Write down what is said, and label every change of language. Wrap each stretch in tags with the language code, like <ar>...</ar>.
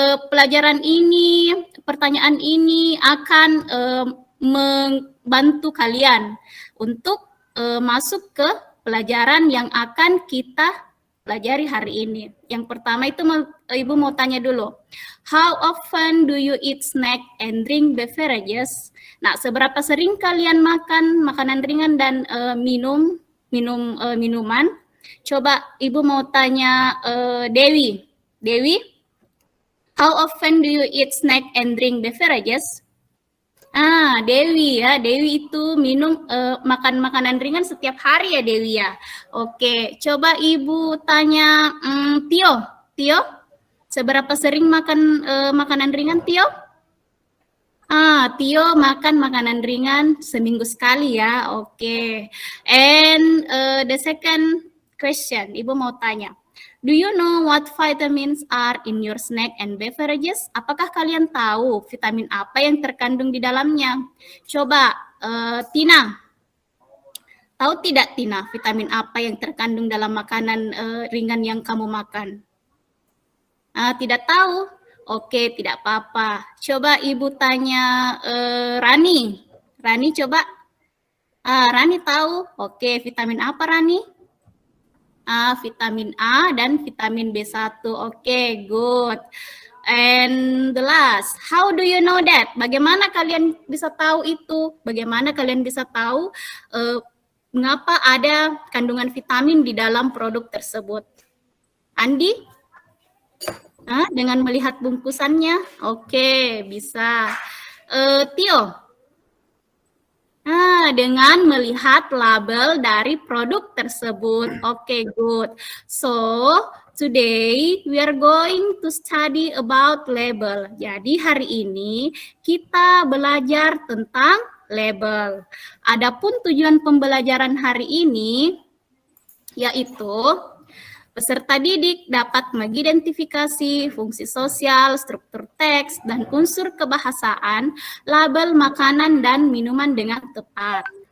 <id>Pelajaran ini, pertanyaan ini akan membantu kalian untuk masuk ke pelajaran yang akan kita pelajari hari ini. Yang pertama itu Ibu mau tanya dulu.</id> <en>How often do you eat snack and drink beverages?</en> <id>Nah, seberapa sering kalian makan makanan ringan dan minuman? Coba Ibu mau tanya Dewi.</id> <en>Dewi, how often do you eat snack and drink beverages?</en> <id>Dewi ya. Dewi itu makan makanan ringan setiap hari ya Dewi ya. Oke, coba Ibu tanya Tio. Tio, seberapa sering makan makanan ringan Tio? Tio makan makanan ringan seminggu sekali ya.</id> <en>Oke. And the second question,</en> <id>Ibu mau tanya.</id> <en>Do you know what vitamins are in your snack and beverages?</en> <id>Apakah kalian tahu vitamin apa yang terkandung di dalamnya? Coba Tina. Tahu tidak Tina, vitamin apa yang terkandung dalam makanan ringan yang kamu makan? Tidak tahu? Oke, tidak apa-apa. Coba Ibu tanya Rani. Rani coba. Rani tahu? Oke, vitamin apa Rani? Vitamin A dan vitamin B1.</id> <en>Oke, good. And the last, how do you know that?</en> <id>Bagaimana kalian bisa tahu itu? Bagaimana kalian bisa tahu mengapa ada kandungan vitamin di dalam produk tersebut? Andi? Dengan melihat bungkusannya? Oke, bisa. Tio? Dengan melihat label dari produk tersebut.</id> <en>Oke, good. So, today we are going to study about label.</en> <id>Jadi hari ini kita belajar tentang label. Adapun tujuan pembelajaran hari ini yaitu peserta didik dapat mengidentifikasi fungsi sosial, struktur teks, dan unsur kebahasaan label makanan dan minuman dengan tepat.</id>